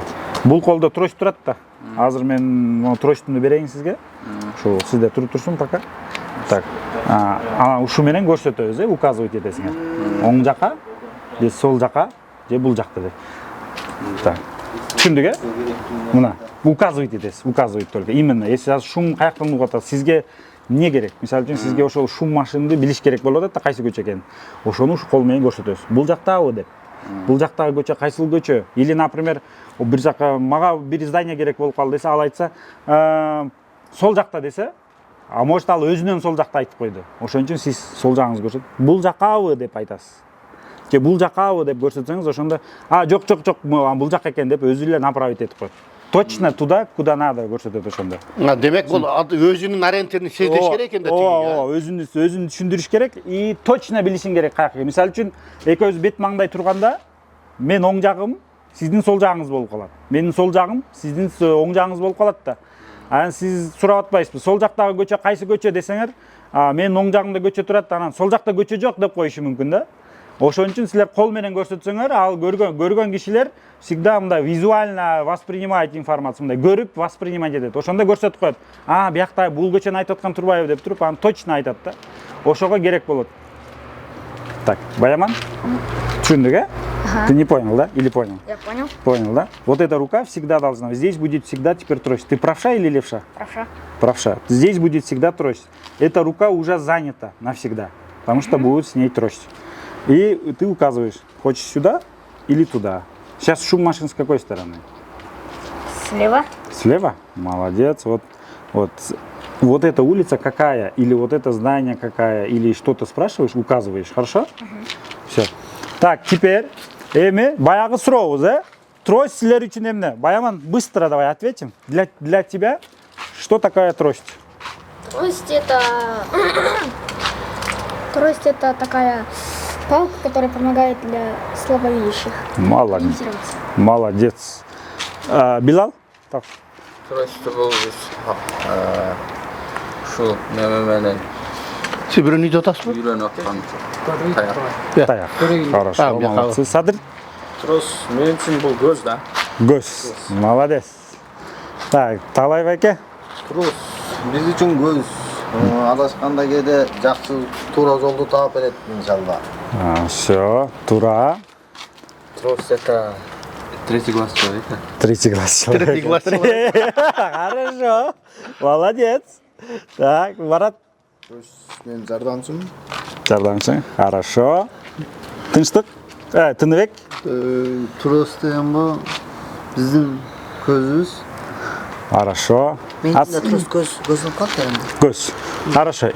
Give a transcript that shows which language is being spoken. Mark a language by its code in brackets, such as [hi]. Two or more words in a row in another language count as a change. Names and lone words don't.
[ky] Бул колдо трость турат да. Азыр мен мону тростумду берейин сизге. Ушул сизде туруп турсун пока. Так. Ушу менен көрсөтөбүз, указывать этесиңер. Оң жака, же сол жака, же бул жакта деп. Так. Түшүндүк, Мына указывать этесиз, [ru] указывать только. Именно, если [ky] азыр шум каяктан угуп атат, сизге эмне керек? Мисалы үчүн сизге ошол шум машинды билиш керек болуп атат да, кайсы көчө экенин. Ошону ушу кол менен көрсөтөбүз. Бул жактабы деп. Бул жактагы көчө кайсыл көчө? [ru] Или, например, [ky] бир жака мага бир здание керек болуп калды десе, ал айтса, сол жакта десе, [ru] а может [ky] ал өзүнөн сол жакта айтып койду. Ошон үчүн сиз сол жагыңызды көрсөтүп, бул жакабы деп айтасыз. Же бул жакабы деп көрсөтсөңүз, ошондо, жок, бул жак экен деп өзү эле направить этип коет. [ru] Точно туда, куда надо [ky] көрсөтөт ошондо. Демек бул өзүнүн ориентирин сездеш керек экен да. Өзүн түшүндүрүш керек [ru] и точно [ky] билишиң керек каяка. Мисалы үчүн, экөөбүз бет маңдай турганда, мен оң жагым, сиздин сол жагыңыз болуп калат. Менин сол жагым, сиздин оң жагыңыз болуп калат да. Анан сиз сурап атпайсызбы, сол жактагы көчө кайсы көчө десеңер, менин оң жагымда көчө турат, анан сол жакта көчө жок деп коюшу мүмкүн да. Ошон үчүн силер кол менен көрсөтсөңөр, ал көргөн кишилер всегда мындай [ru] визуально воспринимать информацию, [ky] мындай көрүп воспринимать этет. Ошондо көрсөтүп коет. Биякта бул көчөнү айтып аткан турбайбы деп туруп, аны точно айтат да. Ошого керек болот. Так, Баяман? Түшүндүк, [ru] Ты не понял, да? Или понял? Я понял. Понял, да? Вот эта рука всегда должна. Здесь будет всегда теперь трость. Ты правша или левша? Правша. Правша. Здесь будет всегда трость. Эта рука уже занята навсегда, потому что будет с ней трость. И ты указываешь, хочешь сюда или туда. Сейчас шум машин с какой стороны? Слева. Слева? Молодец. Вот эта улица какая, или вот это здание какая, или что-то спрашиваешь, указываешь, хорошо? Все. Так, теперь, [ky] баягы сурообуз, трость силер үчүн эмне? Баяман, [ru] быстро давай ответим. Для тебя, что такая трость? Трость это... Трость это такая палка, которая помогает для слабовидящих. Молодец. Ориентироваться. Молодец. Билал? Так. [ky] Тросту бул ушул неме менен Сибирин үйдө атасызбы? үйрөнүп аткан [ru] Таяк. Хорошо, молодцы. Садыр? [ky] Трос мен үчүн бул көз да. Göz. Молодец. Так, Талай байке? Трус биз үчүн көз. Адашканда кээде жакшы туура жолду таап берет иншалла. [ru] Все, тура. Трос это третий глаз человека. Третий глаз человека. Третий глаз человека. Хорошо. Молодец. Так, Марат. [ky] Мен жардамчымын. Жардамчы. Хорошо. Тынчтык. Тыныбек. Трос деген бул биздин көзүбүз. [ru] Хорошо. [ky] Менин да трос көзүм калат эми. Көз. Хорошо.